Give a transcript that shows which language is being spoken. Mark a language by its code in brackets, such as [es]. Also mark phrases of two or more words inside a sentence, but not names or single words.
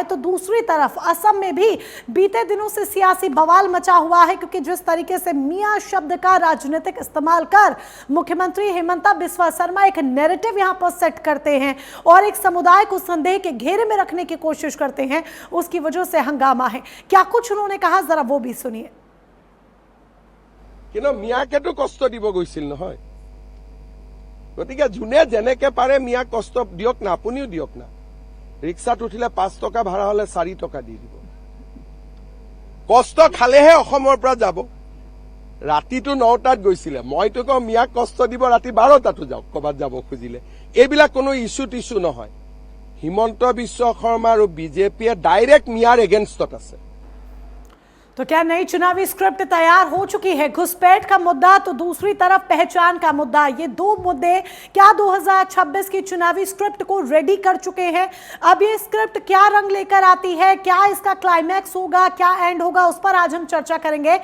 [hi] तो दूसरी तरफ असम में भी बीते दिनों से सियासी बवाल मचा हुआ है, क्योंकि जिस तरीके से मियां शब्द का राजनीतिक इस्तेमाल कर मुख्यमंत्री हेमंता बिस्वा शर्मा एक नैरेटिव यहां पर सेट करते हैं और एक समुदाय को संदेह के घेरे में रखने की कोशिश करते हैं, उसकी वजह से हंगामा है। क्या कुछ उन्होंने कहा, जरा वो भी सुनिए। [as] কিন্তু মিয়াকেতো কষ্ট দিব গৈছিল নহয়, গতিকে যোনে যেনেকে পাৰে মিয়াক কষ্ট দিয়ক না, আপুনিও দিয়ক না। ৰিক্সাত উঠিলে 5 টকা ভাড়া হলে 4 টকা দি দিব। কষ্ট খালেহে অসমৰ পৰা যাব। ৰাতিটো 9টাত গৈছিলে, মইতো কওঁ মিয়াক কষ্ট দিব ৰাতি 12টাতো যাওক ক'বাত যাব খুজিলে। এইবিলাক কোনো ইস্যু টিস্যু নহয়। হিমন্ত বিশ্ব শৰ্মা আৰু বিজেপিয়ে ডাইৰেক্ট মিয়াৰ এগেইনষ্টত আছে। [hi] तो क्या नई चुनावी स्क्रिप्ट तैयार हो चुकी है? घुसपैठ का मुद्दा तो दूसरी तरफ पहचान का मुद्दा, ये दो मुद्दे क्या 2026 की चुनावी स्क्रिप्ट को रेडी कर चुके हैं? अब ये स्क्रिप्ट क्या रंग लेकर आती है, क्या इसका क्लाइमैक्स होगा, क्या एंड होगा, उस पर आज हम चर्चा करेंगे।